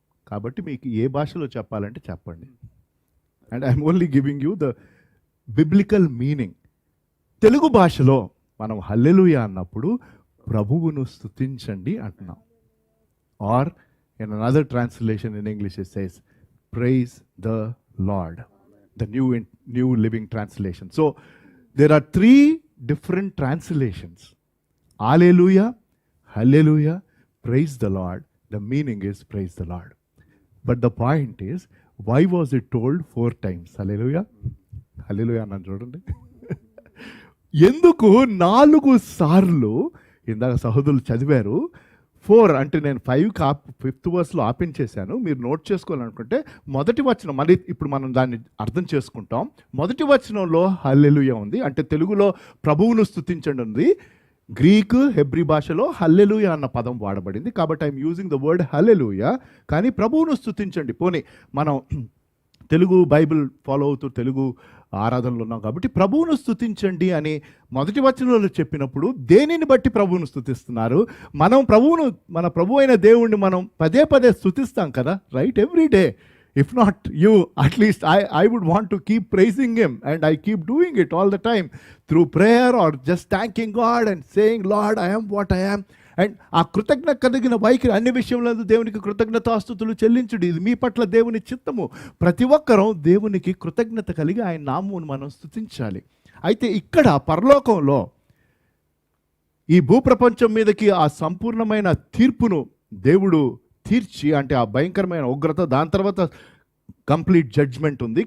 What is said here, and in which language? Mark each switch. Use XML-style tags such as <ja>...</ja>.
<te>కాబట్టి మీకు ఏ భాషలో చెప్పాలంటే చెప్పండి,</te> <en>And I'm only giving you the biblical meaning.</en> <te>Telugu భాషలో మనం హల్లెలూయా అన్నప్పుడు ప్రభువును స్తుతించండి అంటున్నాం.</te> <en>Or in another translation in English it says praise the Lord, the New Living Translation. So there are 3 different translations. Hallelujah, hallelujah, praise the Lord. The meaning is praise the Lord. But the point is, why was it told 4 times?</en> <te>Hallelujah, hallelujah అన్నాను చూడండి. ఎందుకు 4 సార్లు? ఇందాక సహోదరులు చదివారు 4 అంటే నేను 5th వర్స్లో ఆపించేశాను. మీరు నోట్ చేసుకోవాలనుకుంటే మొదటి వచనం, మళ్ళీ ఇప్పుడు మనం దాన్ని అర్థం చేసుకుంటాం. మొదటి వచనంలో హల్లెలూయా ఉంది, అంటే తెలుగులో ప్రభువును స్తుతించండి ఉంది. గ్రీకు హెబ్రీ భాషలో హల్లెలూయా అన్న పదం వాడబడింది.</te> <en>కాబట్టి I'm using the word hallelujah.</en> <te>కానీ ప్రభువును స్తుతించండి. పోనీ మనం తెలుగు బైబిల్ ఫాలో అవుతూ తెలుగు ఆరాధనలు ఉన్నాం కాబట్టి ప్రభువును స్తుతించండి అని మొదటి వచనంలో చెప్పినప్పుడు దేనిని బట్టి ప్రభువును స్తుతిస్తున్నారు? మనం మన ప్రభు అయిన దేవుణ్ణి మనం పదే పదే స్తుతిస్తాం కదా, right?</te> <en>Every day. If not you, at least I would want to keep praising him, and I keep doing it all the time through prayer or just thanking God and saying, Lord, I am what I am.</en> <te>And ఆ కృతజ్ఞత కలిగిన వైఖరి అన్ని విషయంలో దేవునికి కృతజ్ఞతాస్తుతులు చెల్లించుడు. ఇది మీ పట్ల దేవుని చిత్తము. ప్రతి ఒక్కరూ దేవునికి కృతజ్ఞత కలిగి ఆయన నామమును మనం స్తుతించాలి. అయితే ఇక్కడ పరలోకంలో ఈ భూప్రపంచం మీదకి ఆ సంపూర్ణమైన తీర్పును దేవుడు తీర్చి, అంటే ఆ భయంకరమైన ఉగ్రత, దాని తర్వాత</te> <en>complete judgement</en> <te>ఉంది.</te>